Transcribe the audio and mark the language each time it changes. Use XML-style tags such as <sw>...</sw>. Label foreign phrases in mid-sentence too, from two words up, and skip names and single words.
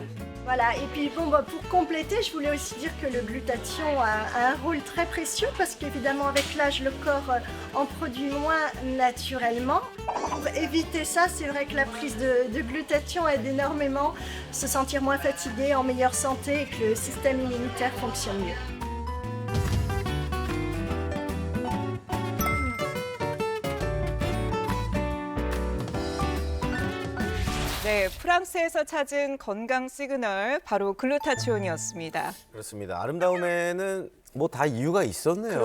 <fr>Voilà, et puis bon, pour compléter, je voulais aussi dire que le glutathion a un rôle très précieux parce qu'évidemment avec l'âge, le corps en produit moins naturellement. Pour éviter ça, c'est vrai que la prise de glutathion aide énormément, se sentir moins fatigué, en meilleure santé et que le système immunitaire fonctionne mieux.</fr> <ko>네, 프랑스에서 찾은 건강 시그널 바로 글루타치온이었습니다. 그렇습니다. 아름다움에는 뭐 다 이유가 있었네요.</ko>